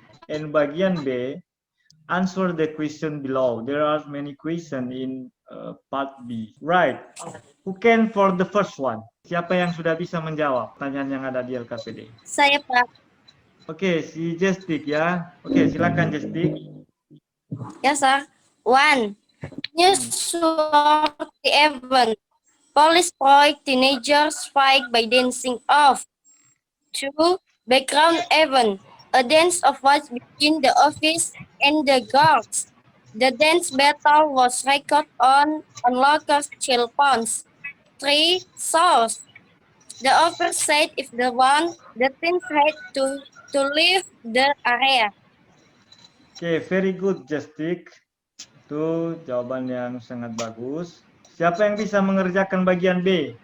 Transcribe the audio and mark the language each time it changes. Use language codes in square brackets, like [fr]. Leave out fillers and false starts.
[en] And bagian B, answer the question below. There are many questions in part B. Right. Who can for the first one? [id] Siapa yang sudah bisa menjawab pertanyaan yang ada di LKPD? Saya, Pak. Oke, si Jestik ya. Oke, silakan Jestik. [en] Yes, sir. 1. Newsworthy event. Police probe teenagers fight by dancing off. 2. Background event. A dance of was between the office and the guards. The dance battle was recorded on local cell phones. 3. Source. The officer said if the teens had to leave the area. Oke, very good, Justik. [id] Itu jawaban yang sangat bagus. Siapa yang bisa mengerjakan bagian B?